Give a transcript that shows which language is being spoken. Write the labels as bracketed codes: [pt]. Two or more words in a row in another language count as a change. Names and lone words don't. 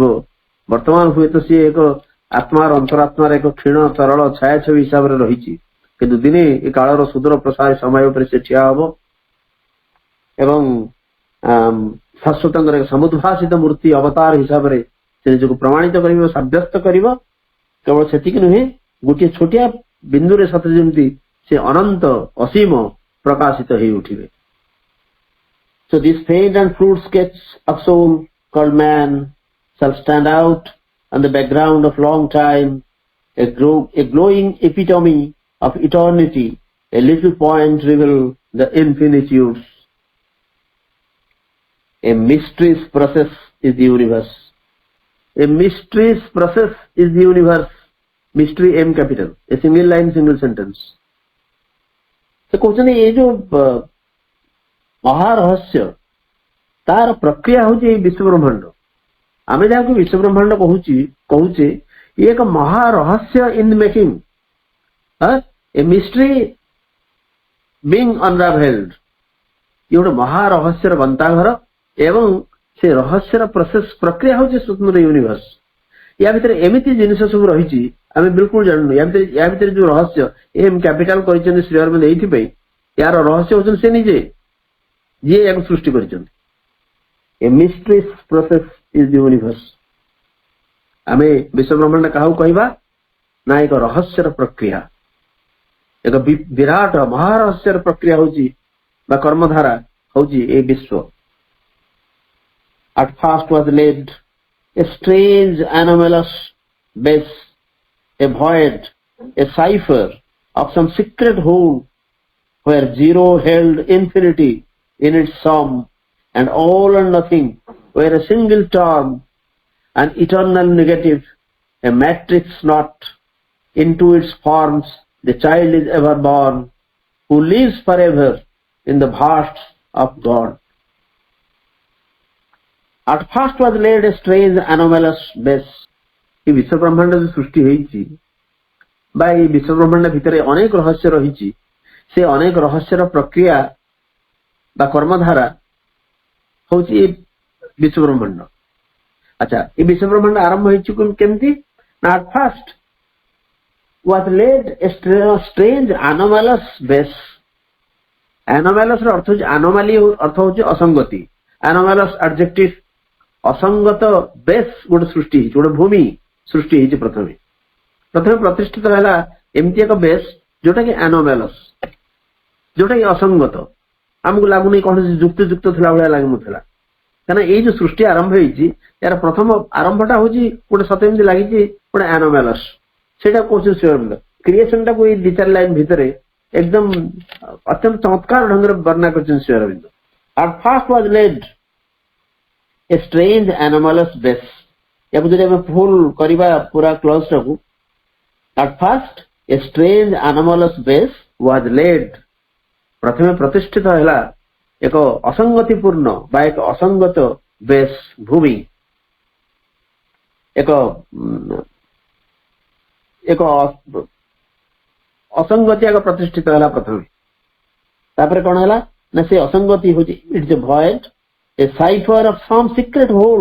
[or] ବର୍ତ୍ତମାନ ହୁଏତ ସିଏ ଏକ ଆତ୍ମାର ଅନ୍ତରାତ୍ମାର ଏକ କ୍ଷୀଣ ତରଳ ଛାୟାଛବି ହିସାବରେ ରହିଛି, କିନ୍ତୁ ଦିନେ ଏ କାଳର ସୁଦୂର ପ୍ରସାର ସମୟ ଉପରେ ସେ ଠିଆ ହବ ଏବଂ ଶାଶ୍ୱତଙ୍କର ଏକ ସମୁଦ୍ଭାସିତ ମୂର୍ତ୍ତି ଅବତାର ହିସାବରେ ସେ ନିଜକୁ ପ୍ରମାଣିତ କରିବ, ସାବ୍ୟସ୍ତ କରିବ। କେବଳ ସେତିକି ନୁହେଁ, ଗୋଟିଏ ଛୋଟିଆ ବିନ୍ଦୁରେ ସତେ ଯେମିତି ସେ ଅନନ୍ତ ଅସୀମ ପ୍ରକାଶିତ ହେଇ ଉଠିବେ। [en] So this faint and crude sketch of soul called man shall stand out on the background of long time, a glowing epitome of eternity. A little point reveal the infinitudes. A mysterious process is the universe. A mysterious process is the universe. Mystery M capital. A single line, single sentence. [or] ସେ କହୁଛନ୍ତି ଏଇ ଯୋଉ ମହାରହସ୍ୟ ତାର ପ୍ରକ୍ରିୟା ହଉଛି ଏଇ ବିଶ୍ୱବ୍ରହ୍ମାଣ୍ଡ। ଆମେ ଯାହାକୁ ବିଶ୍ୱବ୍ରହ୍ମାଣ୍ଡ କହୁଛେ ଇଏ ଏକ ମହାରହସ୍ୟ [en] in making, a mystery being unravelled. [or] ଇଏ ଗୋଟେ ମହାରହସ୍ୟର ଗନ୍ତାଘର ଏବଂ ସେ ରହସ୍ୟର ପ୍ରକ୍ରିୟା ହଉଛି ସ୍ୱତନ୍ତ୍ର ୟୁନିଭର୍ସ। ୟା ଭିତରେ ଏମିତି ଜିନିଷ ସବୁ ରହିଛି ଆମେ ବିଲକୁଲ ଜାଣୁନୁ। ୟା ଭିତରେ ଯୋଉ ରହସ୍ୟ [en] M capital [or] କରିଛନ୍ତି ଶ୍ରୀ ଅରବିନ୍ଦ ଏଇଥିପାଇଁ, ୟାର ରହସ୍ୟ ହଉଛନ୍ତି ସେ ନିଜେ, ଯିଏ ୟାକୁ ସୃଷ୍ଟି କରିଛନ୍ତି। [en] A mysterious process is the universe. [or] ଆମେ ବିଶ୍ୱବ୍ରହ୍ମାଣ୍ଡ କାହାକୁ କହିବା ନା ଏକ ରହସ୍ୟର ପ୍ରକ୍ରିୟା, ଏକ ବିରାଟ ମହାରହସ୍ୟର ପ୍ରକ୍ରିୟା ହଉଛି ବା କର୍ମଧାରା ହଉଛି ଏ ବିଶ୍ୱ। [en] At first was laid a strange anomalous base, a void, a cipher of some secret whole where zero held infinity in its sum and all and nothing were a single term, an eternal negative, a matrix knot. Into its forms the child is ever born, who lives forever in the vast of God. At first was laid a strange anomalous base. [or] এই ବିଶ୍ୱବ୍ରହ୍ମାଣ୍ଡ ଯୋଉ ସୃଷ୍ଟି ହେଇଛି ବା এই ବିଶ୍ୱବ୍ରହ୍ମାଣ୍ଡ ଭିତରେ ଅନେକ ରହସ୍ୟ ରହିଛି, ସେ ଅନେକ ରହସ୍ୟର ପ୍ରକ୍ରିୟା ବା କର୍ମଧାରା ହଉଛି ଏ ବିଶ୍ୱବ୍ରହ୍ମାଣ୍ଡ। ଆଚ୍ଛା, ଏ ବିଶ୍ୱବ୍ରହ୍ମାଣ୍ଡ ଆରମ୍ଭ ହେଇଛି କେମିତି ନା [en] at first was laid a strange anomalous base. [or] Anomalous ର ଅର୍ଥ ହଉଛି anomaly, ଅର୍ଥ ହଉଛି ଅସଙ୍ଗତି। [en] anomalous adjective, [or] ଅସଙ୍ଗତ ବେସ୍ ଗୋଟେ ସୃଷ୍ଟି ହେଇଛି, ଗୋଟେ ଭୂମି ସୃଷ୍ଟି ହେଇଛି। ପ୍ରଥମେ ପ୍ରତିଷ୍ଠିତ ହେଲା ଏମିତି ଏକ ବେସ୍ ଯୋଉଟା କି anomalous, ଯୋଉଟା କି ଅସଙ୍ଗତ। ଆମକୁ ଲାଗୁନି କୌଣସି ଯୁକ୍ତିଯୁକ୍ତ ଥିଲା ଭଳିଆ ଲାଗୁନଥିଲା, କାରଣ ଏଇ ଯୋଉ ସୃଷ୍ଟି ଆରମ୍ଭ ହେଇଛି ଏହାର ପ୍ରଥମ ଆରମ୍ଭଟା ହଉଛି ଗୋଟେ ସତେ ଏମିତି ଲାଗିଛି ଗୋଟେ anomalous। ସେଇଟା କହୁଛନ୍ତି ଶ୍ରୀ ଅରବିନ୍ଦ। କ୍ରିଏସନ ଟାକୁ ଏଇ 2-4 ଲାଇନ ଭିତରେ ଏକଦମ ଅତ୍ୟନ୍ତ ଚମତ୍କାର ଢଙ୍ଗରେ ବର୍ଣ୍ଣନା କରିଛନ୍ତି ଶ୍ରୀ ଅରବିନ୍ଦ। [en] At first was laid a strange anomalous base. [or] ୟାକୁ ଯଦି ଆମେ ଫୁଲ କରିବା ପୁରା କ୍ଲୋଜ ଟାକୁ, [en] at first a strange anomalous base was laid. [or] ପ୍ରଥମେ ପ୍ରତିଷ୍ଠିତ ହେଲା ଏକ ଅସଙ୍ଗତିପୂର୍ଣ୍ଣ ବା ଏକ ଅସଙ୍ଗତ ବେଶ ଭୂମି, ଏକ ଅସଙ୍ଗତି ଆଗ ପ୍ରତିଷ୍ଠିତ ହେଲା ପ୍ରଥମେ। ତାପରେ କଣ ହେଲା ନା ସେ ଅସଙ୍ଗତି ହଉଛି [en] it's a void, a cipher of some secret whole.